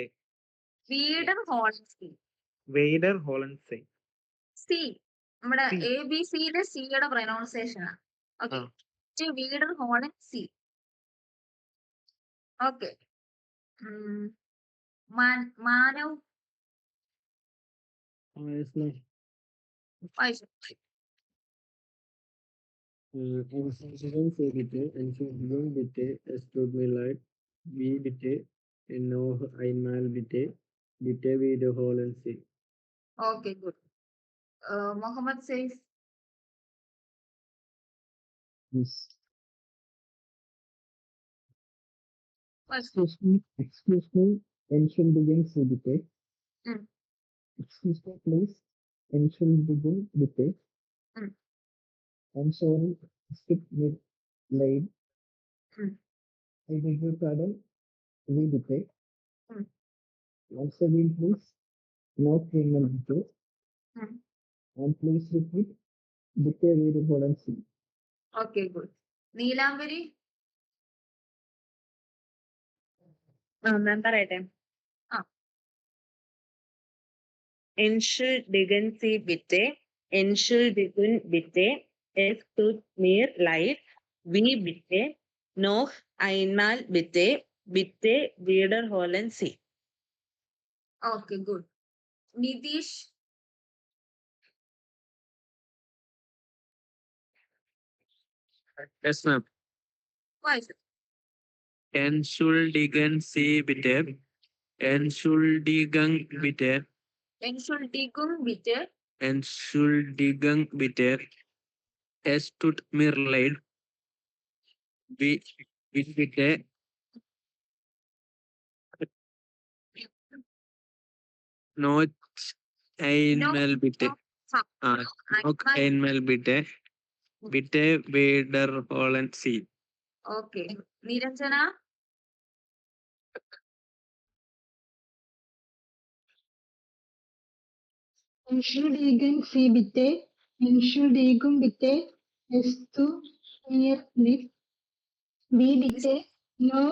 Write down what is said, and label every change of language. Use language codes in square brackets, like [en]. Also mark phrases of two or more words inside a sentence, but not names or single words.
[de] wieder holen Sie. Vader Holland Say. [ml] സി നമ്മുടെ [en] C. [ml] ABCയിലെ സിയുടെ പ്രൊനൗൺസിയേഷൻ ആണ്. ഓക്കെ, ആ. [de] wieder holen Sie. ഓക്കെ, മാനവ് [en] Yes, ma'am. [ml] വായിച്ചു. [de] Emphasizing say bitte, Entschuldigung bitte, es tut mir leid, wie bitte, noch einmal bitte, bitte wiederholen Sie. [ml] ഓക്കെ, ഗുഡ്. മുഹമ്മദ് സെയ്ഫ് [en] Yes. [ml] വായിച്ചു. [en] Excuse me, [de] Entschuldigung Sie bitte. Mm. [en] Excuse me, please. [de] Entschuldigung bitte. Mm. [en] I'm sorry, [de] es tut mir leid. Mm. [en] I beg your pardon, [de] wie bitte. Mm. [en] Once again, please. [de] Noch einmal bitte. Mm. [en] And please repeat, [de] bitte wiederholen Sie. [ml] ഓക്കെ, ഗുഡ്. നീലാംബരി ഞാൻ പറയട്ടെ. ആ. [de] Entschuldigen Sie bitte, Entschuldigung bitte, es tut mir leid, wie bitte, noch einmal bitte, bitte wiederholen Sie. [ml] ഓക്കെ, ഗുഡ്. നിതീഷ് [en] Yes, ma'am. [ml] വായിച്ചു. [de] Entschuldigen Sie bitte. Entschuldigen bitte. Entschuldigung bitt Entschuldigen bitte. Es tut mir leid. Wie bitte. Noch einmal bitte. Noch einmal bitte. Bitte wiederholen Sie. [ml] ഓക്കെ. നിരഞ്ജന [de] Entschuldigen Sie bitte, Entschuldigung bitte, es tut mir leid, wie bitte, noch